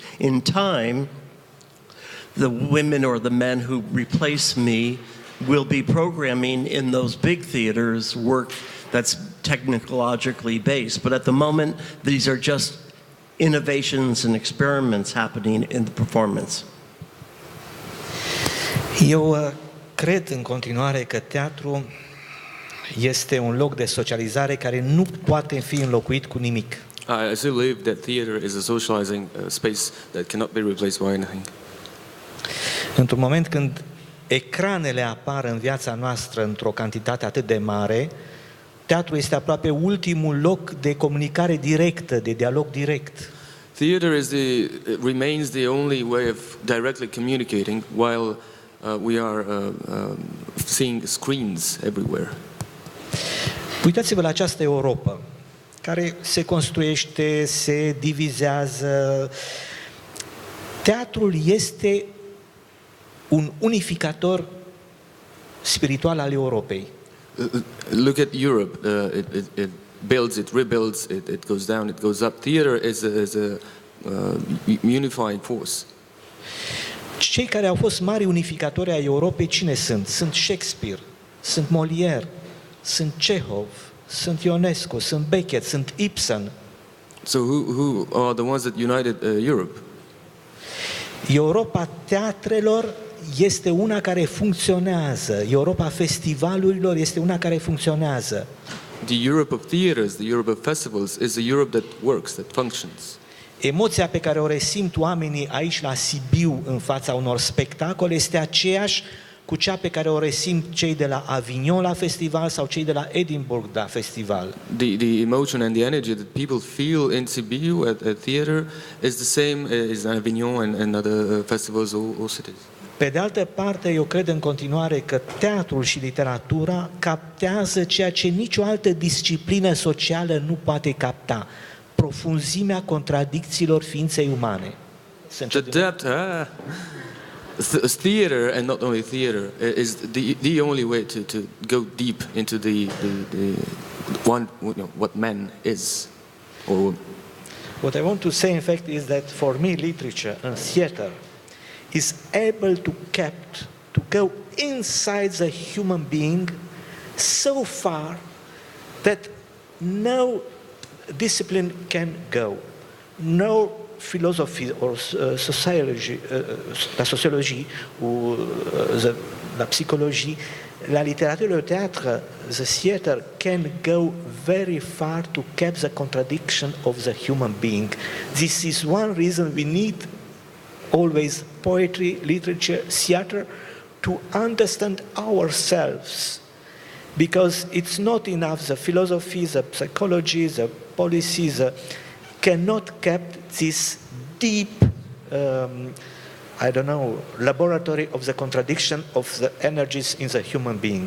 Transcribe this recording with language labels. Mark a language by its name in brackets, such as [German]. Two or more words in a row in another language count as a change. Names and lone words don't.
[English] In time, the women or the men who replace me will be programming in those big theaters work that's technologically based. But at the moment, these are just innovations and experiments happening in the performance. [Romanian] Eu cred în continuare că teatru este un loc de socializare care nu poate fi înlocuit cu nimic. [English] I still believe that theater is a socializing space that cannot be replaced by anything. [Romanian] Într-un moment când ecranele apar în viața noastră într-o cantitate atât de mare, teatru este aproape ultimul loc de comunicare directă, de dialog direct. [English] Theater remains the only way of directly communicating while we are seeing screens everywhere. [Romanian] Uitați-vă la această Europa, care se construiește, se divizează. Teatrul este un unificator spiritual al Europei. [English] Look at Europe. It builds, it rebuilds, it goes down, it goes up. Theater is a unifying force. [Romanian] Cei care au fost mari unificatori ai Europei, cine sunt? Sunt Shakespeare, sunt Molière, sunt Chekhov, sunt Ionescu, sunt Beckett, sunt Ibsen. [English] So who are the ones that united Europe? [Romanian] Europa teatrelor este una care funcționează. Europa festivalurilor este una care funcționează. [English] The Europe of theaters, the Europe of festivals is a Europe that works, that functions. [Romanian] Emoția pe care o resimt oamenii aici la Sibiu în fața unor spectacole este aceeași cu cea pe care o resimt cei de la Avignon la festival sau cei de la Edinburgh la festival. [English] The emotion and the energy that people feel in Sibiu at theater is the same as in Avignon and other festivals or cities. [Romanian] Pe de altă parte, eu cred în continuare că teatrul și literatura captează ceea ce nicio altă disciplină socială nu poate capta: profunzimea contradicțiilor ființei umane. [English] The depth, theater, and not only theater, is the only way to go deep into the one, what man is, or what I want to say, in fact, is that for me, literature and theater is able to go inside the human being so far that no discipline can go, no philosophy or sociology, [French] la sociologie ou la psychologie, la littérature, le théâtre, [English] the theater can go very far to catch the contradiction of the human being. This is one reason we need always poetry, literature, theater to understand ourselves. Because it's not enough, the philosophy, the psychology, the policies cannot keep this deep I don't know, laboratory of the contradiction of the energies in the human being.